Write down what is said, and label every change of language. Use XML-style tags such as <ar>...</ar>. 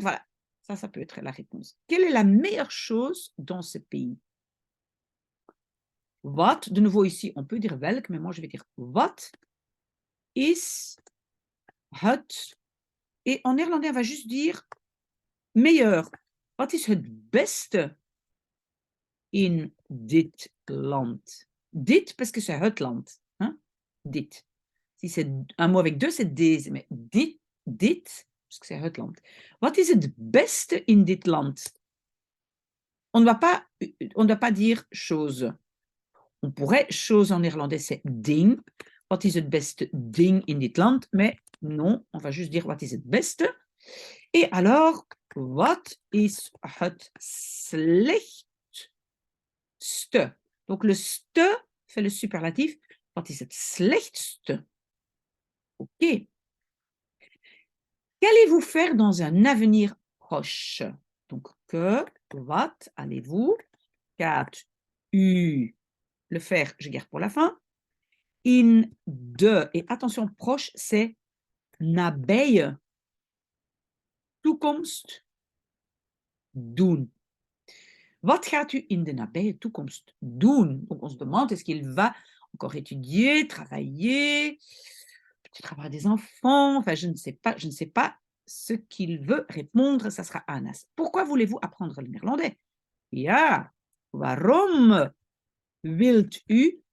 <fr>Voilà, ça peut être la réponse. Quelle est la meilleure chose dans ce pays? Wat, de nouveau ici, on peut dire welk, mais moi je vais dire</fr> <nl>wat is het.</nl> <fr>Et en néerlandais, on va juste dire meilleur.</fr> <nl>Wat is het beste in dit land?</nl> <fr>Dit, parce que c'est het land. Hein? Dit. Si c'est un mot avec deux, c'est deze. Mais dit, parce que c'est het land.</fr> <nl>Wat is het beste in dit land?</nl> <fr>On ne doit pas dire chose. On pourrait, chose en néerlandais, c'est ding.</fr> <nl>Wat is het beste ding in dit land?</nl> <fr>Mais non, on va juste dire</fr> <nl>wat is het beste.</nl> <fr>Et alors,</fr> <nl>wat is het slechtste?</nl> <fr>Donc le ste fait le superlatif.</fr> <nl>Wat is het slechtste?</nl> <fr>Ok. Qu'allez-vous faire dans un avenir proche? Donc que, wat, allez-vous,</fr> <nl>gaat u,</nl> <fr>le faire, je garde pour la fin.</fr> <nl>In de,</nl> <fr>et attention, proche, c'est</fr> <nl>nabije toekomst doen. Wat gaat u in de nabije toekomst doen?</nl> <fr>Donc on se demande, est-ce qu'il va encore étudier, travailler, peut-être avoir des enfants, enfin je ne sais pas. ce qu'il veut répondre, ça sera Anas. Pourquoi voulez-vous apprendre le néerlandais?</fr> <nl>Ja, waarom wilt u?</nl>